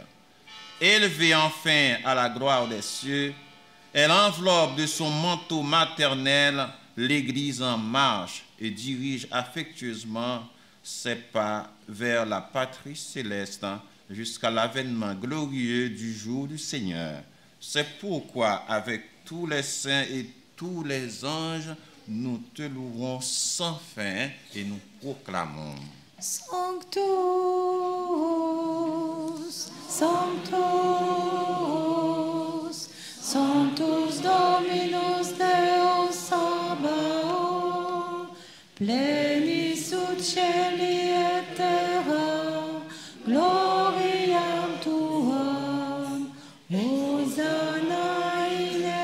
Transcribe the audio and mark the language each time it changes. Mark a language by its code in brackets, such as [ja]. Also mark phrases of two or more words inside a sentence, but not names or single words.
[fr] Élevée enfin à la gloire des cieux, elle enveloppe de son manteau maternel l'Église en marche et dirige affectueusement ses pas vers la patrie céleste jusqu'à l'avènement glorieux du jour du Seigneur. C'est pourquoi, avec tous les saints et tous les anges, nous te louons sans fin et nous proclamons. [la] Sanctus, Sanctus, Sanctus Dominus Deus Sabaoth, plenis ut caeli et terra, gloriam tuam, Hosanna in